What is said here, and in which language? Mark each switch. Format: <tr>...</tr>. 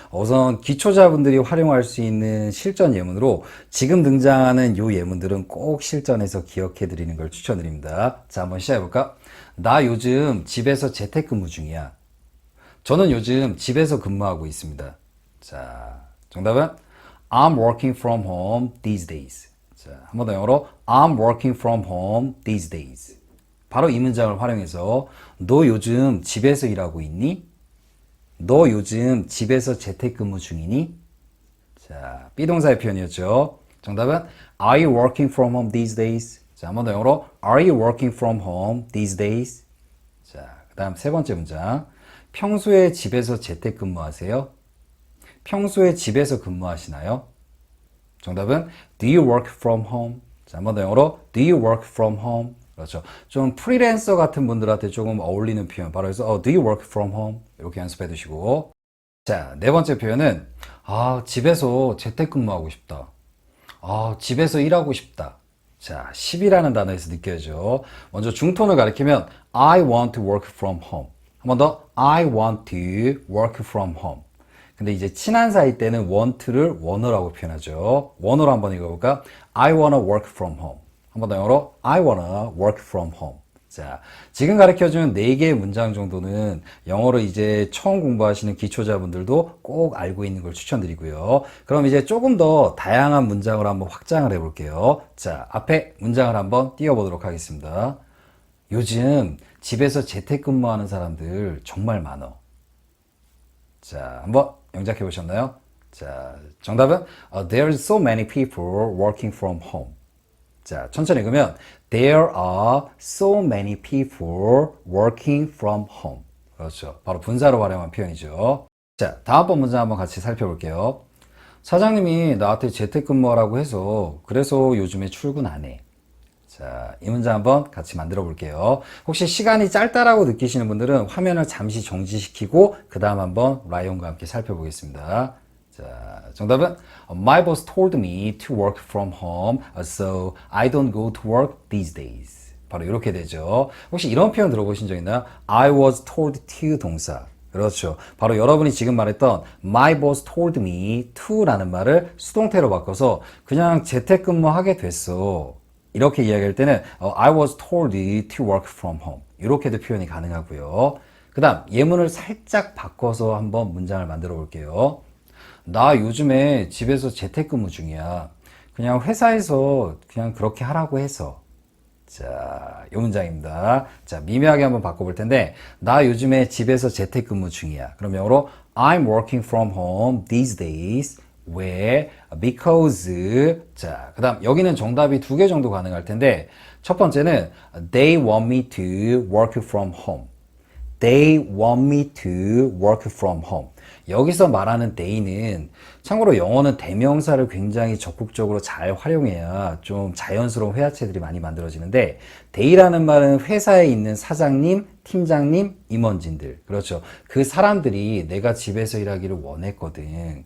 <ko>우선 기초자분들이 활용할 수 있는 실전 예문으로 지금 등장하는 이 예문들은 꼭 실전에서 기억해 드리는 걸 추천드립니다. 자, 한번 시작해 볼까? 나 요즘 집에서 재택근무 중이야. 저는 요즘 집에서 근무하고 있습니다. 자, 정답은</ko> <en>I'm working from home these days.</en> <ko>자, 한 번 더 영어로</ko> <en>I'm working from home these days.</en> <ko>바로 이 문장을 활용해서 너 요즘 집에서 일하고 있니? 너 요즘 집에서 재택근무 중이니? 자, 비동사의 표현이었죠. 정답은</ko> <en>Are you working from home these days?</en> <ko>자, 한 번 더 영어로</ko> <en>Are you working from home these days?</en> <ko>자, 그 다음 세 번째 문장. 평소에 집에서 재택근무하세요? 평소에 집에서 근무하시나요? 정답은</ko> <en>Do you work from home?</en> <ko>자, 한 번 더 영어로</ko> <en>Do you work from home?</en> <ko>그렇죠. 좀 프리랜서 같은 분들한테 조금 어울리는 표현. 바로 해서</ko> <en>Do you work from home?</en> <ko>이렇게 연습해 두시고. 자, 네 번째 표현은 집에서 재택근무하고 싶다. 집에서 일하고 싶다. 자, 10이라는 단어에서 느껴져. 먼저 중톤을 가리키면</ko> <en>I want to work from home.</en> <ko>한 번 더</ko> <en>I want to work from home.</en> <ko>근데 이제 친한 사이 때는 want를 wanna라고 표현하죠. wanna로 한번 읽어볼까?</ko> <en>I wanna work from home.</en> <ko>한 번 더 영어로</ko> <en>I wanna work from home.</en> <ko>자, 지금 가르쳐준 4개의 문장 정도는 영어를 이제 처음 공부하시는 기초자분들도 꼭 알고 있는 걸 추천드리고요. 그럼 이제 조금 더 다양한 문장으로 한번 확장을 해볼게요. 자, 앞에 문장을 한번 띄워보도록 하겠습니다. 요즘 집에서 재택근무하는 사람들 정말 많어. 자, 한번 영작해 보셨나요? 자, 정답은</ko> <en>There are so many people working from home.</en> <ko>자, 천천히 읽으면</ko> <en>There are so many people working from home.</en> <ko>그렇죠. 바로 분사로 활용한 표현이죠. 자, 다음번 문장 한번 같이 살펴볼게요. 사장님이 나한테 재택근무하라고 해서 그래서 요즘에 출근 안 해. 자, 이 문장 한번 같이 만들어 볼게요. 혹시 시간이 짧다라고 느끼시는 분들은 화면을 잠시 정지시키고 그 다음 한번 라이온과 함께 살펴보겠습니다. 자, 정답은</ko> <en>My boss told me to work from home, so I don't go to work these days.</en> <ko>바로 이렇게 되죠. 혹시 이런 표현 들어보신 적 있나요?</ko> <en>I was told to 동사.</en> <ko>그렇죠. 바로 여러분이 지금 말했던 My boss told me to라는 말을 수동태로 바꿔서 그냥 재택근무하게 됐어. 이렇게 이야기할 때는</ko> <en>I was told to work from home.</en> <ko>이렇게도 표현이 가능하고요. 그 다음 예문을 살짝 바꿔서 한번 문장을 만들어 볼게요. 나 요즘에 집에서 재택근무 중이야. 그냥 회사에서 그냥 그렇게 하라고 해서. 자, 이 문장입니다. 자, 미묘하게 한번 바꿔볼 텐데, 나 요즘에 집에서 재택근무 중이야. 그럼 영어로</ko> <en>I'm working from home these days.</en> <ko>왜?</ko> <en>Because.</en> <ko>자, 그 다음 여기는 정답이 2개 정도 가능할 텐데, 첫 번째는</ko> <en>They want me to work from home. They want me to work from home.</en> <ko>여기서 말하는 they는 참고로 영어는 대명사를 굉장히 적극적으로 잘 활용해야 좀 자연스러운 회화체들이 많이 만들어지는데 they라는 말은 회사에 있는 사장님, 팀장님, 임원진들 그렇죠. 그 사람들이 내가 집에서 일하기를 원했거든.</ko>